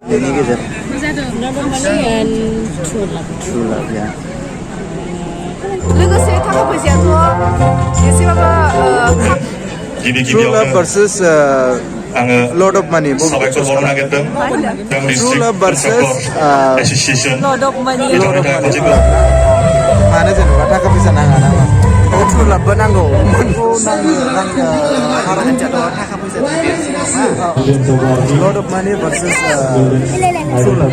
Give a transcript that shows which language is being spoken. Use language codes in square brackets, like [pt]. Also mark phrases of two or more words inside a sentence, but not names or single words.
[brx] बेनि गेजेराव [en] true love [brx] ya लोगोसे थाखा फैसायाथ' एसेबाबो [en] true love versus Lord of money true love versus Lord of money [brx] mana जेनेबा थाखा फैसा नाङा नामा [en] true love [brx] बो नांगौ मोनखौ नांगौ भारत जादों थाखा फैसा [en] Lord of money versus true love